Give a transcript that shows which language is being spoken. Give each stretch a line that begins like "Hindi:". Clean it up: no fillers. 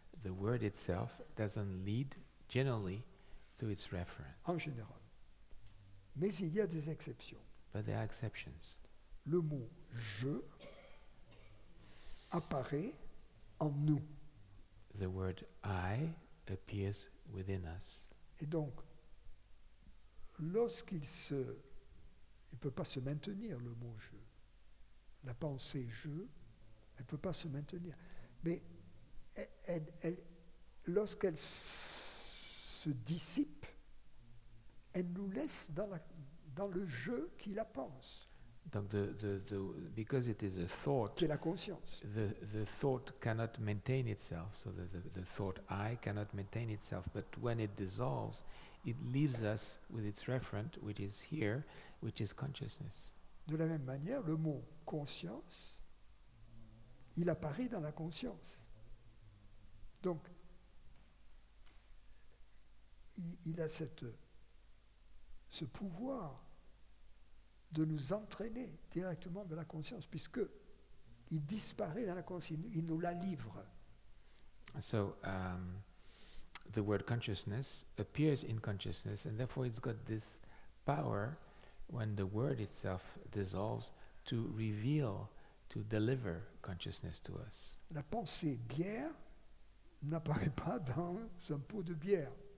English: The word itself doesn't lead generally to its referent.
French: En général. Mais il y a des exceptions.
English: But there are exceptions.
French: Le mot je apparaît en nous.
English: The word I appears within us.
French: Et donc, lorsqu'il ne peut pas se maintenir, le mot je. La pensée je, elle ne peut pas se maintenir. Mais lorsqu'elle se dissipe, elle nous laisse dans le je qui la pense.
English: Donc because it is a thought,
French: qui est la conscience.
English: The thought cannot maintain itself. So the thought I cannot maintain itself. But when it dissolves, it leaves us with its referent, which is here, which is consciousness.
French: De la même manière, le mot conscience, il apparaît dans la conscience. Donc, il a ce pouvoir de nous entraîner directement vers la conscience, puisque il disparaît dans la conscience, il nous la livre.
English: So the word consciousness appears in consciousness, and therefore it's got this power when the word itself dissolves to reveal, to deliver consciousness to us.
French: La pensée bière n'apparaît pas dans un pot de bière.